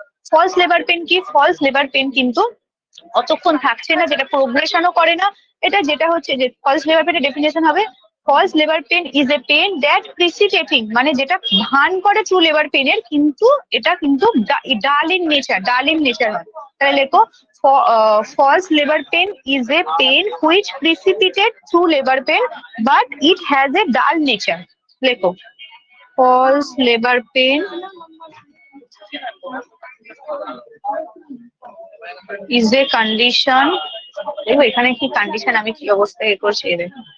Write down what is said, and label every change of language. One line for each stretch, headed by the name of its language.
Bangla: False labour pain কি, false labour pain কিন্তু অতক্ষণ থাকছে না, যেটা প্রোগ্রেশনও করে না। এটা যেটা হচ্ছে যে
English: false labour পেনের definition হবে, false labour pain is a pain that precipitating,
Bangla: মানে যেটা ভান করে ট্রু লেবার পেনের, কিন্তু এটা কিন্তু ডাল ইন নেচার হয়। তাহলে লেখো
English: false labor pain is a pain which precipitates true labor pain but it has a dull nature.
Bangla: লেখো
English: false labor pain is a condition,
Bangla: দেখো এখানে কি কন্ডিশন, আমি কি অবস্থায় এ করছি এদের,